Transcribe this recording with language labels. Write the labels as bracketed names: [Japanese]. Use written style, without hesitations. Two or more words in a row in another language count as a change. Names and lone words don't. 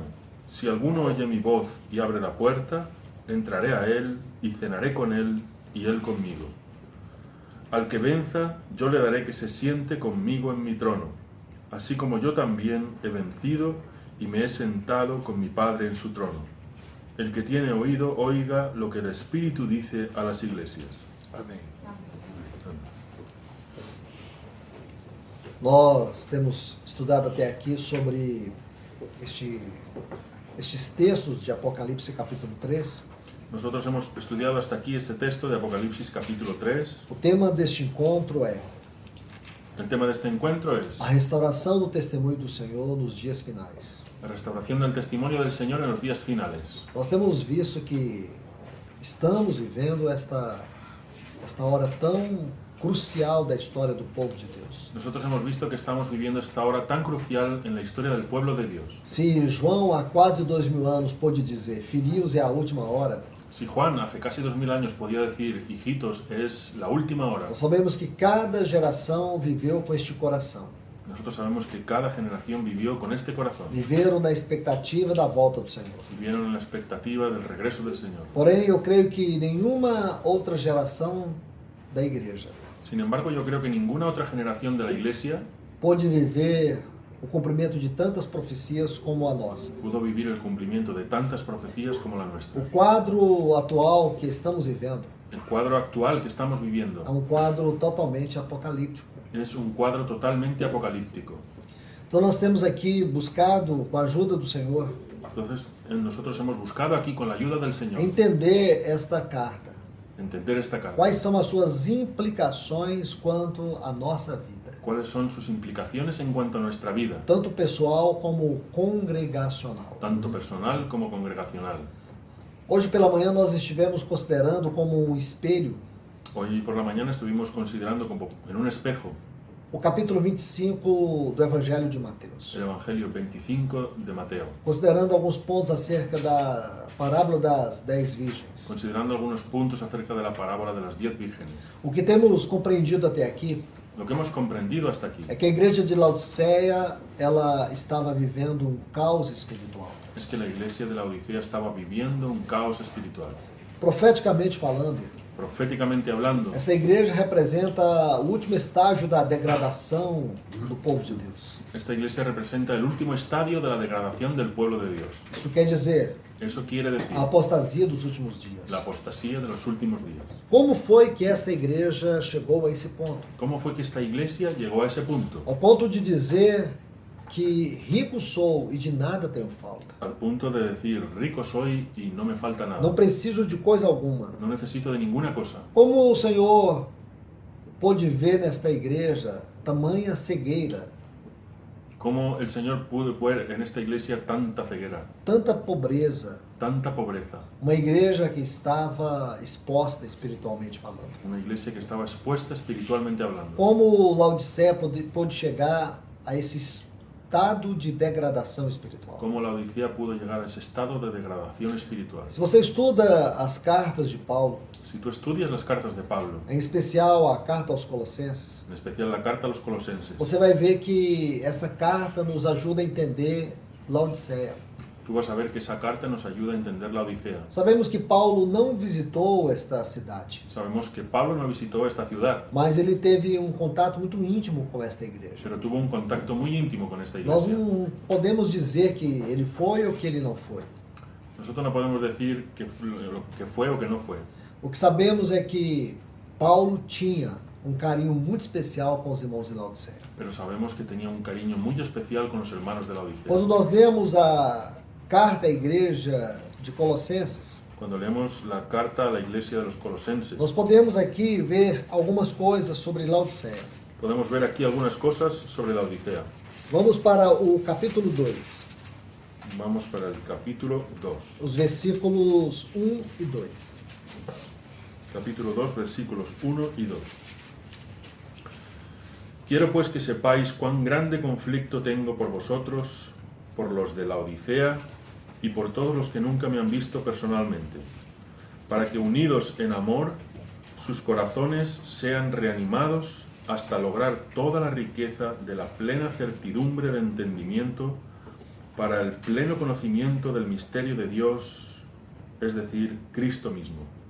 [Spanish] Si alguno oye mi voz y abre la puerta, entraré a él y cenaré con él y él conmigo. Al que venza, yo le daré que se siente conmigo en mi trono, así como yo también he vencido y me he sentado con mi Padre en su trono. El que tiene oído, oiga lo que el Espíritu dice a las iglesias. [Portuguese] Amém. Nós temos estudado até aqui sobre estes textos de Apocalipse capítulo 3. [Spanish] Nosotros hemos estudiado hasta aquí este texto de Apocalipsis capítulo 3. [Portuguese] O tema deste encontro é [Spanish] El tema de este encuentro es [Portuguese] a restauração do testemunho do Senhor nos dias finais. [Spanish] la restauración del testimonio del Señor en los días finales. [Portuguese] Nós temos visto que estamos vivendo esta hora tão crucial da história do povo de Deus. [Spanish] Nosotros hemos visto que estamos viviendo esta hora tan crucial en la historia del pueblo de Dios. [Portuguese] Se João há quase 2000 anos pôde dizer, filhinhos, é a última hora, [Spanish] Si Juan hace casi 2000 años podía decir, hijitos, es la última hora, [Portuguese] nós sabemos que cada geração viveu com este coração. [Spanish] nosotros sabemos que cada generación vivió con este corazón. [Portuguese] Viveram na expectativa da volta do Senhor. [Spanish] Vivieron en la expectativa del regreso del Señor. [Portuguese] Porém, eu creio que nenhuma outra geração da igreja [Spanish] Sin embargo, yo creo que ninguna otra generación de la Iglesia [Portuguese] pôde viver o cumprimento de tantas profecias como a nossa. [Spanish] pudo vivir el cumplimiento de tantas profecías como la [Portuguese] O [Spanish] nuestra. [Portuguese] quadro atual que estamos vivendo [Spanish] El cuadro actual que estamos [Portuguese] é [Spanish] viviendo [Portuguese] quadro totalmente apocalíptico. [Spanish] es un cuadro totalmente apocalíptico. [Portuguese] Então nós temos aqui buscado, com a ajuda do Senhor, [Spanish] Entonces, nosotros hemos buscado aquí, con la ayuda del Señor, [Portuguese] entender esta carta. [Spanish] entender esta carta. [Portuguese] Quais são as suas implicações quanto à nossa vida, [Spanish] ¿Cuáles son sus implicaciones en cuanto a nuestra vida, [Portuguese] tanto pessoal como congregacional. [Spanish] tanto personal como congregacional? [Portuguese] Hoje pela manhã nós estivemos considerando como um espelho [Spanish] Hoy por la mañana estuvimos considerando como en un espejo [Portuguese] o capítulo 25 do Evangelho de Mateus, [Spanish] el Evangelio 25 de Mateo, [Portuguese] considerando alguns pontos acerca da parábola das 10 virgens. [Spanish] considerando algunos puntos acerca de la parábola de las 10 vírgenes. [Portuguese] O que temos compreendido até aqui [Spanish] Lo que hemos comprendido hasta aquí [Portuguese] é que a igreja de Laodiceia ela estava vivendo um caos espiritual. [Spanish] es que la iglesia de la Odisea estaba viviendo un caos espiritual. [Portuguese] Profeticamente falando, [Spanish] Proféticamente hablando, [Portuguese] essa igreja representa o último estágio da degradação do povo de Deus. [Spanish] esta iglesia representa el último estadio de la degradación del pueblo de Dios. [Portuguese] Isso quer dizer [Spanish] Eso quiere decir [Portuguese] a apostasia dos últimos dias. [Spanish] la apostasía de los últimos días. [Portuguese] Como foi que essa igreja chegou a esse ponto? [Spanish] ¿Cómo fue que esta iglesia llegó a ese punto? [Portuguese] Ao ponto de dizer que rico sou e de nada tenho falta. [Spanish] al punto de decir, rico soy y no me falta [Portuguese] Não [Spanish] nada. [Portuguese] preciso de coisa alguma. [Spanish] No necesito de ninguna cosa. [Portuguese] Como o Senhor pôde ver nesta igreja tamanha cegueira, [Spanish] Cómo el Señor pudo ver en esta iglesia tanta ceguera, [Portuguese] tanta pobreza, [Spanish] tanta pobreza. [Portuguese] uma igreja que estava exposta espiritualmente falando. [Spanish] Una iglesia que estaba expuesta espiritualmente hablando. [Portuguese] Como Laodicea pôde chegar a esse estado de degradação espiritual. [Spanish] Cómo la Odisea pudo llegar a ese estado de degradación espiritual. [Portuguese] Se você estuda as cartas de Paulo, [Spanish] Si tú estudias las cartas de Pablo, [Portuguese] em especial a carta aos Colossenses, [Spanish] en especial la carta a los colosenses, [Portuguese] você vai ver que esta carta nos ajuda a entender Laodicea. [Spanish] tú vas a ver que esa carta nos ayuda a entender la Odisea. [Portuguese] Sabemos que Paulo não visitou esta cidade, [Spanish] Sabemos que Pablo no visitó esta ciudad, [Portuguese] mas ele teve um contato muito íntimo com esta igreja. [Spanish] pero tuvo un contacto muy íntimo con esta [Portuguese] Nós [Spanish] iglesia. [Portuguese] não podemos dizer que ele foi ou que ele não foi. [Spanish] Nosotros no podemos decir lo que fue o que no fue. [Portuguese] O que sabemos é que Paulo tinha um carinho muito especial com os irmãos de Laodiceia. [Spanish] Pero sabemos que tenía un cariño muy especial con los hermanos de la Odisea. [Portuguese] Quando nós lemos a carta à igreja de Colossenses, [Spanish] Cuando leemos la carta a la iglesia de los colosenses, [Portuguese] nós podemos aqui ver algumas coisas sobre Laodiceia. [Spanish] podemos ver aquí algunas cosas sobre la Odisea. [Portuguese] Vamos para o capítulo 2, [Spanish] Vamos para el capítulo 2. [Portuguese] os versículos 1 e 2. [Spanish] Capítulo 2, versículos 1 y 2. Quiero pues que sepáis cuán grande conflicto tengo por vosotros, por los de la Odisea y por todos los que nunca me han visto personalmente, para que unidos en amor, sus corazones sean reanimados hasta lograr toda la riqueza de la plena certidumbre de entendimiento para el pleno conocimiento del misterio de Dios, es decir, Cristo mismo.